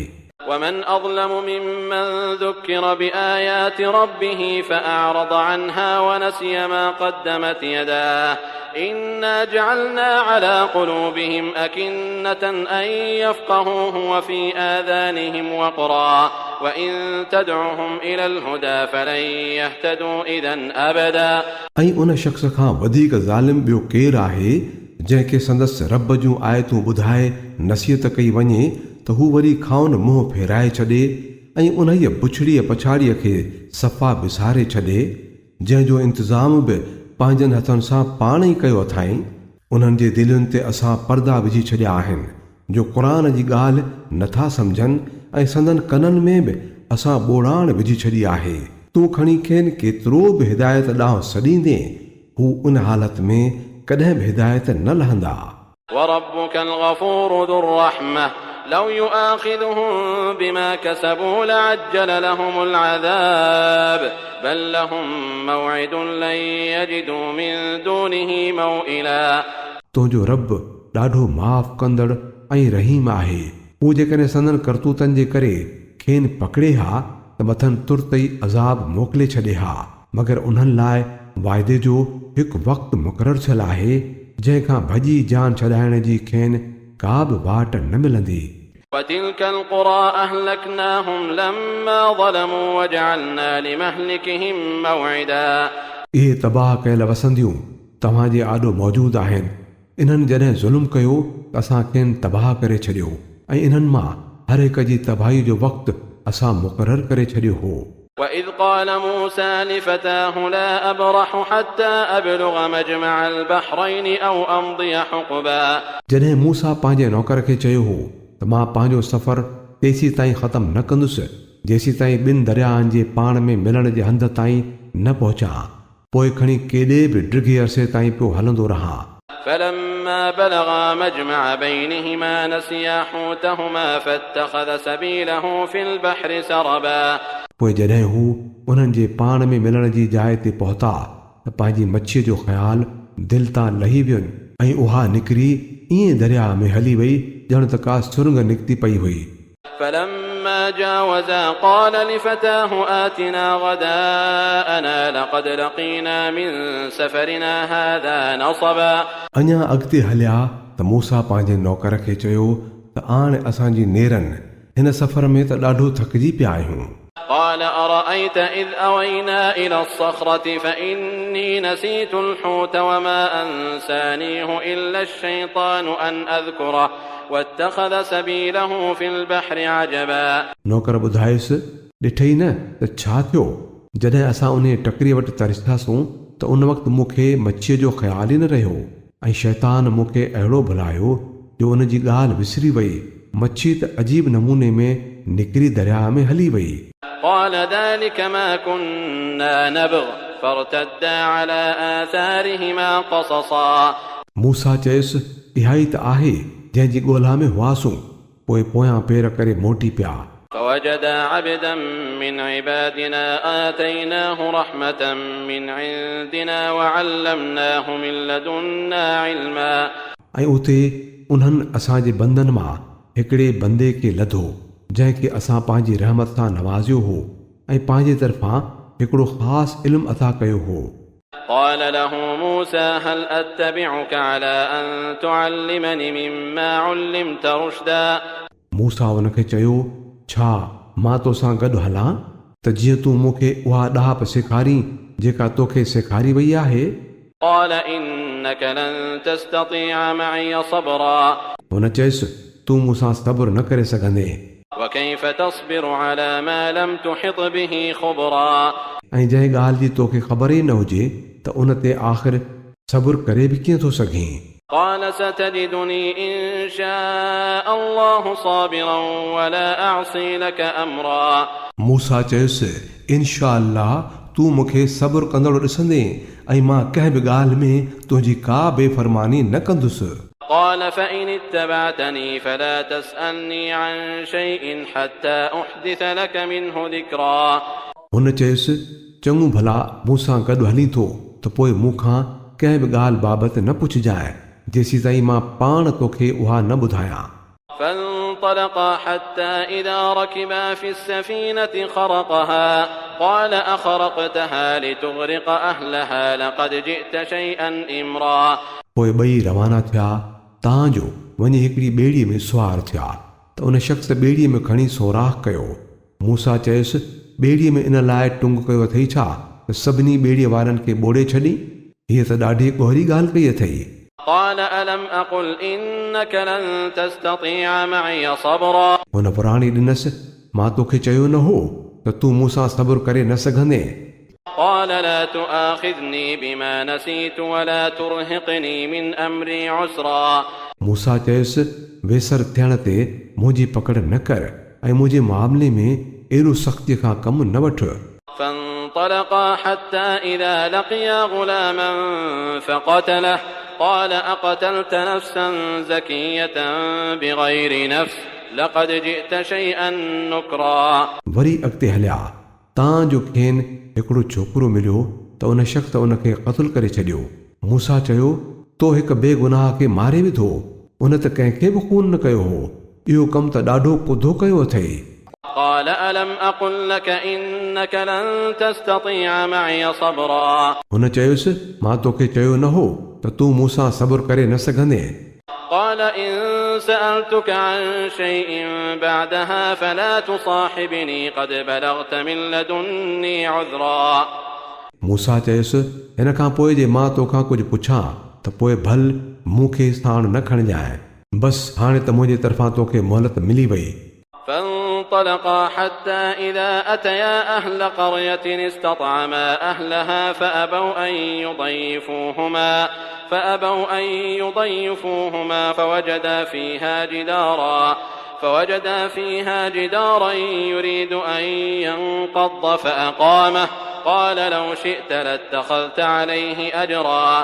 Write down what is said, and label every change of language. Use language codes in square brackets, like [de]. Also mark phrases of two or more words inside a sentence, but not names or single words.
[ar] ومن أظلم ممن ذكر بآيات ربه فأعرض عنها ونسي ما قدمت يداه إنا جعلنا على قلوبهم أكنة أن يفقهوه وفي آذانهم وقرا وإن تدعهم إلى الهدى فلن يهتدوا إذا أبدا। [sd] ऐं उन शख़्स खां वधीक ज़ालिम ॿियो केरु आहे जंहिंखे संदसि रब जूं आयतूं ॿुधाए नसीहत कई वञे त हू वरी खाउन मुंहुं फेराए छॾे ऐं उन्हीअ पुछड़ीअ पछाड़ीअ खे सफ़ा विसारे छॾे जंहिंजो इंतज़ाम बि पंहिंजनि हथनि सां पाण ई कयो अथाई। उन्हनि जे दिलुनि ते असां पर्दा विझी छॾिया आहिनि जो क़ुरान जी ॻाल्हि नथा सम्झनि ऐं संदन कननि में बि असां ॿोड़ाण विझी छॾी आहे। तूं खणी खेनि केतिरो बि हिदायत ॾांहुं सॾींदे हू उन हालत में कॾहिं बि हिदायत न लहंदा। [ar] وربك الغفور ذو الرحمة لو يؤاخذهم بما كسبوا لعجل لهم العذاب بل لهم موعد لن يجدوا من دونه موئلا। [sd] तुंहिंजो रब ॾाढो माफ़ कंदड़ ऐं रहीम आहे। हू जेकॾहिं संदन करतूतनि जे करे खेनि पकड़े हा त मथनि तुर्त ई अज़ाब मोकिले छॾे हा मगर उन्हनि लाइ वाइदे जो हिकु वक़्तु मुक़ररु थियल आहे जंहिंखां भॼी जान छॾाइण जी खेनि का बि वाट न मिलंदी। [ar] وتلك القرى أهلكناهم لما ظلموا وجعلنا لمهلكهم موعدا। [sd] इहे तबाह कयल वसंदियूं तव्हांजे आॾो मौजूदु आहिनि। इन्हनि जॾहिं ज़ुल्म कयो त असां खेनि तबाह करे छॾियो ऐं इन्हनि मां हर हिक जी तबाही जो वक़्तु असां मुक़ररु करे छॾियो हो। [ar] وإذ قال موسى لفتاه لا أبرح حتى أبلغ مجمع البحرين أو أمضي حقبا। [sd] जॾहिं मूसा पंहिंजे नौकर खे चयो हो त मां पंहिंजो सफ़र तेसीं ताईं ख़तमु न कंदुसि जेसीं ताईं ॿिनि दरियाहनि जे पाण में मिलण जे हंध ताईं न पहुचां पोइ खणी केॾे बि ड्रिघे अरसे ताईं पियो हलंदो रहां। [ar] فلما بلغا مجمع بينهما نسيا حوتهما فاتخذ سبيله في البحر سربا। [sd] पोइ जॾहिं हू उन्हनि जे पाण में मिलण जी जाइ ते पहुता त पंहिंजी मच्छीअ जो ख़्यालु दिलि तां लही वियुनि ऐं उहा निकिरी ईअं दरिया में हली वई ॼण त का सुरंग निकिती पई हुई। [ar] فلما فلما جاوزا قال لفتاه آتنا غداءنا لقد لقينا من سفرنا هذا نصبا [sd] अञा अॻिते हलिया त मूसा पंहिंजे नौकर खे चयो त हाणे असांजी नेरनि हिन सफ़र में त ॾाढो थकिजी पिया आहियूं। [ar] قال أرأيت إذ أوينا إلى الصخرة فإني نسيت الحوت وما أنسانيه إلا الشيطان أن أذكره واتخذ سبيله في البحر عجبا [sd] नौकर ॿुधायुसि ॾिठई न त छा थियो जॾहिं असां उन टकरीअ वटि तरसियासीं त उन वक़्तु मूंखे मच्छीअ जो ख़्यालु ई न रहियो ऐं शैतान मूंखे अहिड़ो भुलायो जो उन जी ॻाल्हि विसरी वई। मच्छी त अजीब नमूने में निकिरी दरिया में हली वई। [ar] قال ذلك ما كنا نبغ فارتدا على آثارهما قصصا [sd] मूसा चयुसि इहा ई त आहे जंहिंजी ॻोल्हा में हुआसूं। पोइ पोयां पेर करे मोटी पिया। [ar] فوجدا عبدا من عبادنا آتيناه رحمة من عندنا وعلمناه من لدنا علما [sd] ऐं उते उन्हनि असांजे बंदनि मां हिकिड़े बंदे खे लधो जंहिंखे असां पंहिंजी रहमत सां नवाज़ियो हो ऐं पंहिंजे तरफ़ां हिकिड़ो ख़ासि इल्मु अता कयो हो। [ar] قال له موسى هل أتبعك على أن تعلمني مما علمت رشدا [sd] मूसा उनखे चयो छा मां तोसां गॾु हलां त जीअं तूं मूंखे उहा ॾाप सेखारी जेका तोखे सेखारी वई आहे। [ar] قال إنك لن تستطيع معي صبرا [sd] हुन चयसि तूं मूंसां सब्र न करे सघंदे [ar] وكيف تصبر على ما لم تحط به خبرا [sd] ऐं जंहिं ॻाल्हि जी तोखे ख़बर ई न हुजे त उन ते आख़िर सब्र करे बि कीअं थो सघीं। [ar] قال ستجدني إن شاء الله صابرا ولا أعصي لك أمرا [sd] मूसा चयुसि [ar] إن شاء الله [sd] तूं मूंखे सब्र कंदड़ ॾिसंदे ऐं मां कंहिं बि ॻाल्हि में तुंहिंजी का बेफ़रमानी न कंदुसि। [ar] قال فإن اتبعتني فلا تسألني عن شيء حتى أحدث لك منه ذكرا [sd] हुन चयुसि चङो भला मूंसां गॾु हली थो त पोइ मूंखां कंहिं बि ॻाल्हि बाबति न पुछजांइ जेसीं ताईं मां पाण तोखे उहा न ॿुधायां। [ar] فانطلقا حتى إذا ركبا في السفينة خرقها قال أخرقتها لتغرق أهلها لقد جئت شيئا إمرا [sd] पोइ ॿई रवाना थिया तांजो वञी हिकिड़ी ॿेड़ीअ में सुवार थिया त उन शख़्स ॿेड़ीअ में खणी सोराख़ कयो। मूसा चयुसि ॿेड़ीअ में इन लाइ टुंग कयो अथई छा त सभिनी ॿेड़ीअ वारनि खे ॿोड़े छॾी? हीअ त ॾाढी ॻोहरी ॻाल्हि कई अथई। [ar] قال ألم أقل إنك لن تستطيع معي صبرا [sd] हुन पुराणी ॾिनसि मां तोखे चयो न हो त तूं मूंसां सब्र करे न सघंदे। [ar] قال لا تؤاخذني بما نسيت ولا ترهقني من أمري عسرا [sd] मूसा चयुसि वेसर थियण ते मुंहिंजी पकड़ न कर ऐं मुंहिंजे मामले में अहिड़ो सख़्तीअ खां कमु न वठ। [ar] فانطلقا حتى إذا لقيا غلاما فقتله قال أقتلت نفسا زكية بغير نفس لقد جئت شيئا نكرا [sd] वरी अॻिते हलिया तांजो खेनि हिकिड़ो छोकिरो मिलियो त उन शख़्स उनखे क़त्ल करे छॾियो। मूसा चयो तो हिकु बेगुनाह खे मारे विधो उन त कंहिंखे बि खून न कयो हो। इहो कमु त ॾाढो कुधो कयो अथई। [ar] قال ألم أقل لك إنك لن تستطيع معي صبرا [sd] हुन चयुसि मां तोखे चयो न हो त तूं मूंसां सब्र करे न सघंदे। [ar] قال إن سألتك عن شيء بعدها فلا تصاحبني قد بلغت من لدني عذرا [sd] मूसा चयुसि हिन खां पोइ जे मां तोखां कुझु पुछां त पोइ भल मूंखे साण न खणजांइ। बसि हाणे त मुंहिंजे तरफ़ां तोखे मोहलत मिली वई। [ar] فانطلقا حتى إذا أتيا أهل قرية استطعما أهلها فأبوا أن يضيفوهما فوجدا فيها جدارا يريد أن ينقض فأقامه قال لو شئت لاتخذت عليه أجرا